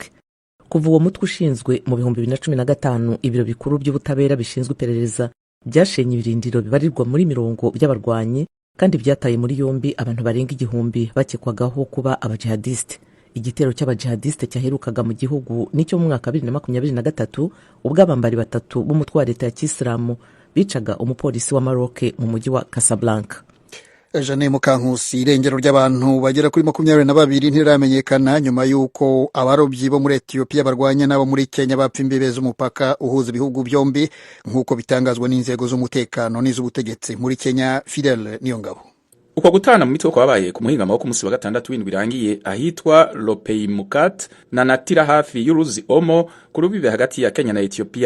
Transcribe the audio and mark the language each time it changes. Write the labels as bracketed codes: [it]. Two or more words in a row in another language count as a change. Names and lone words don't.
[rw] Kuva uwo mutwe ushinzwe mu 2015, ibiro bikuru by'ubutabera bishinzwe iperereza byashenye ibirindiro bibarirwa muri mirongo by'abarwanyi, kandi byataye muri yombi abantu barenga 1000 bakekwagaho kuba abajihadiste. Igitero cy'abajihadiste cyaherukaga mu gihugu nicyo mu mwaka 2023 ubwo abambari 3 b'umutwe wa leta ya Kisilamu bicaga umupolisi wa Maroc mu mujyi wa Casablanca. Eugene Mukankusi. Irengero ry'abantu bagera kuri 22 ntiramenyekana nyuma y'uko abarobyi bo muri Ethiopia barwanya nabo muri Kenya bapfa imbibe z'umupaka uhuza ibihugu byombi, nk'uko bitangazwa n'inzego z'umutekano n'iz'ubutegetsi muri Kenya. Fidel Niyongabo. [rn] Uko gutana mu mitwe kwabaye ku muhingamo wo ku munsi wa gatandatu w'indwi irangiye ahitwa Lopeimukat na Natira hafi y'uruzi Omo ku rubibe hagati ya Kenya na Ethiopia.